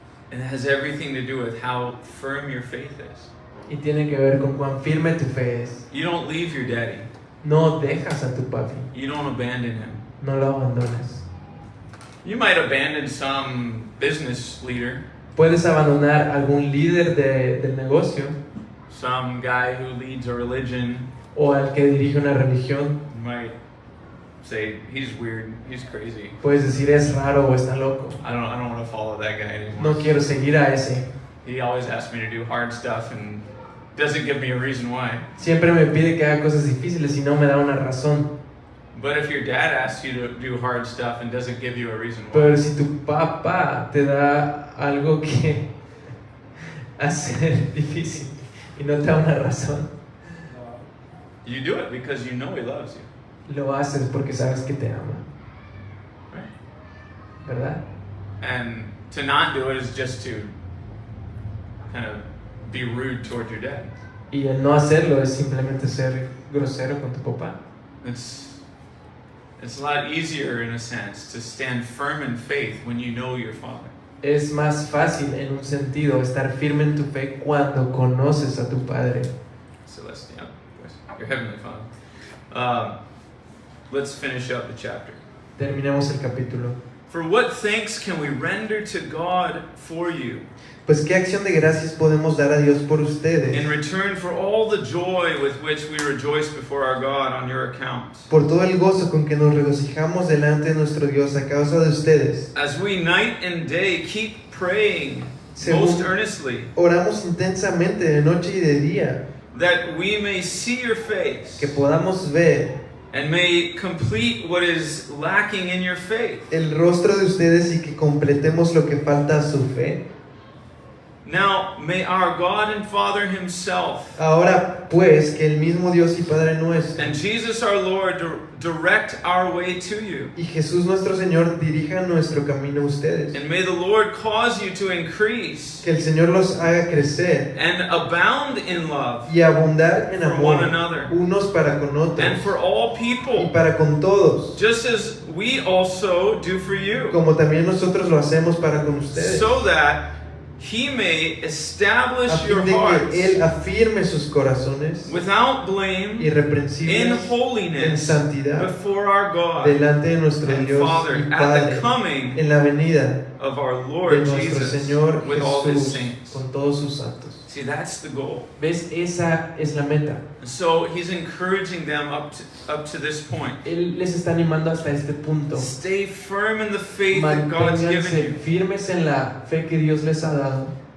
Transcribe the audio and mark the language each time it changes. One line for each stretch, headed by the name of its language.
English: And it has everything to do with how firm your faith is.
Spanish: Y tiene que ver con cuán firme tu fe es.
English: You don't leave your daddy.
Spanish: No dejas a tu papi,
English: You don't abandon him.
Spanish: no lo abandonas.
English: You might abandon some business leader,
Spanish: Puedes abandonar algún líder del negocio
English: some guy who leads a religion.
Spanish: o al que dirige una religión.
English: You might say he's weird, he's crazy.
Spanish: Puedes decir es raro o está loco.
English: I don't want to follow that guy anymore.
Spanish: No quiero seguir a ese.
English: He always asks me to do hard stuff and doesn't give me a reason why.
Spanish: Siempre me pide que haga cosas difíciles y no me da una razón.
English: But if your dad asks you to do hard stuff and doesn't give you a reason why,
Spanish: Pero si tu papá te da algo que hacer difícil y no te da una razón,
English: you do it because you know he loves you,
Spanish: lo haces porque sabes que te ama,
English: right?
Spanish: ¿verdad?
English: And to not do it is just to kind of be rude toward your dad.
Spanish: Y el no hacerlo es simplemente ser grosero con tu papá.
English: It's a lot easier in a sense to stand firm in faith when you know your father.
Spanish: Es más fácil en un sentido estar firme en tu fe cuando conoces a tu Padre. Celestial, pues,
English: your heavenly father. Let's finish up the chapter.
Spanish: Terminemos el capítulo.
English: For what thanks can we render to God for you
Spanish: Pues qué acción de gracias podemos dar a Dios por ustedes,
English: in return for all the joy with which we rejoice before our God on your account?
Spanish: por todo el gozo con que nos regocijamos delante de nuestro Dios a causa de ustedes.
English: As we night and day keep praying
Spanish: Según-
English: most earnestly,
Spanish: Oramos intensamente de noche y de día,
English: that we may see your face
Spanish: que podamos ver
English: and may complete what is lacking in your faith.
Spanish: el rostro de ustedes y que completemos lo que falta a su fe.
English: Now, may our God and Father Himself
Spanish: Ahora pues que el mismo Dios y Padre nuestro
English: and Jesus our Lord direct our way to you.
Spanish: y Jesús nuestro Señor dirijan nuestro camino a ustedes.
English: And may the Lord cause you to increase
Spanish: Que el Señor los haga crecer
English: and abound in love
Spanish: y abundar en
English: For
Spanish: amor,
English: one another.
Spanish: unos para con
English: and
Spanish: otros
English: for all
Spanish: y
English: people,
Spanish: para con todos,
English: just as we also do for you,
Spanish: como también nosotros lo hacemos para con ustedes,
English: so that He may establish
Spanish: a
English: your
Spanish: fin de que
English: hearts
Spanish: Él afirme sus corazones
English: without blame in
Spanish: irreprensibles en
English: holiness
Spanish: santidad
English: before our God
Spanish: delante de nuestro
English: and
Spanish: Dios
English: Father
Spanish: y
English: at the
Spanish: Padre
English: coming
Spanish: en la venida
English: of our
Spanish: de
English: Lord
Spanish: nuestro
English: Jesus
Spanish: Señor
English: with all His
Spanish: Jesús
English: saints.
Spanish: con todos sus santos.
English: See, that's the goal.
Spanish: ¿Ves? Esa es la meta.
English: And so he's encouraging them up to this point.
Spanish: Él les está animando hasta este punto.
English: Stay firm in the faith that God's given
Spanish: Manténganse
English: you.
Spanish: firmes en la fe que Dios les ha dado.